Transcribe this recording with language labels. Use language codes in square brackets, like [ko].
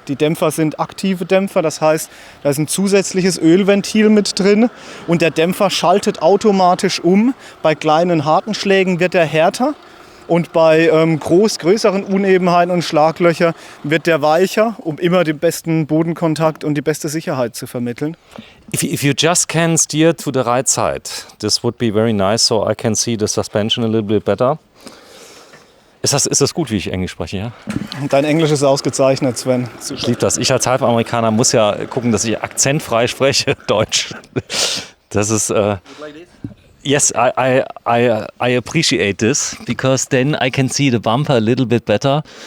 [de] Die Dämpfer sind aktive Dämpfer, das heißt, da ist ein zusätzliches Ölventil mit drin und der Dämpfer schaltet automatisch um. Bei kleinen harten Schlägen wird er härter Und bei größeren Unebenheiten und Schlaglöchern wird der weicher, um immer den besten Bodenkontakt und die beste Sicherheit zu vermitteln. [en] If you just can steer to the right side, this would be very nice, so I can see the suspension a little bit better. [de] Ist das gut, wie ich Englisch spreche, ja? Dein Englisch ist ausgezeichnet, Sven. Ich liebe das. Ich als Halbamerikaner muss ja gucken, dass ich akzentfrei spreche, Deutsch. Das ist... [en] Yes, I appreciate this, because then I can see the bumper a little bit better.